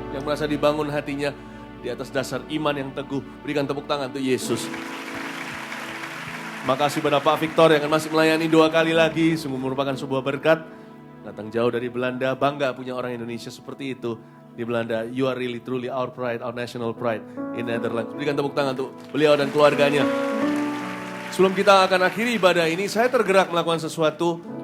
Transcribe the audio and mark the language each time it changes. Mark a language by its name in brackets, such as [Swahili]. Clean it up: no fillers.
[Indonesian] Yang merasa dibangun hatinya di atas dasar iman yang teguh. Berikan tepuk tangan untuk Yesus. Makasih pada Pak Victor yang masih melayani 2 kali lagi. Sungguh merupakan sebuah berkat. Datang jauh dari Belanda, bangga punya orang Indonesia seperti itu di Belanda. [English] You are really truly our pride, our national pride in Netherlands. [Indonesian] Berikan tepuk tangan untuk beliau dan keluarganya. Sebelum kita akan akhiri ibadah ini, saya tergerak melakukan sesuatu.